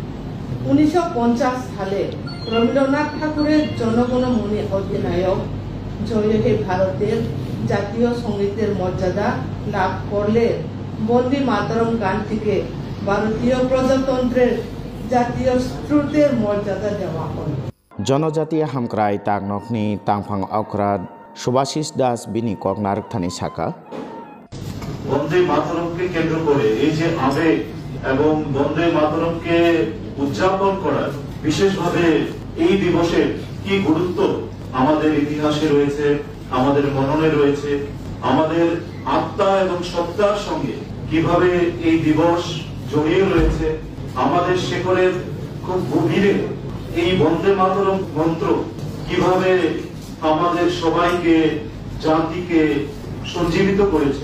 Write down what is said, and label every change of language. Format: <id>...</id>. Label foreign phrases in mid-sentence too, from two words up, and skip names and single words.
<bn>1950 সালে রবীন্দ্রনাথ ঠাকুরের জনগণমনে অধিনায়ক জয় হে ভারতের জাতীয় সঙ্গীতের মর্যাদা লাভ করলে বন্দে মাতরম গানটিকে ভারতীয় প্রজাতন্ত্রের জাতীয় স্রোতের মর্যাদা দেওয়া হয়।</bn> <trp>জনজাতীয় হামক্রাই তাকনকনি তাংফাং অকরাত সুভাষিস দাস বিনি কগনারেখানি শাখা।</trp> <bn>বন্দে মাতরমকে কেন্দ্র করে এই যে আবেগ এবং বন্দে মাতরমকে উদযাপন করার বিশেষভাবে এই দিবসের কি গুরুত্ব আমাদের ইতিহাসে রয়েছে, আমাদের মননে রয়েছে, আমাদের আত্মা এবং সত্তার সঙ্গে কিভাবে এই দিবস জড়িয়ে রয়েছে, আমাদের শেকড়ের খুব গভীরে এই বন্দে মাতরম মন্ত্র কিভাবে আমাদের সবাইকে, জাতিকে সঞ্জীবিত করেছে।</bn>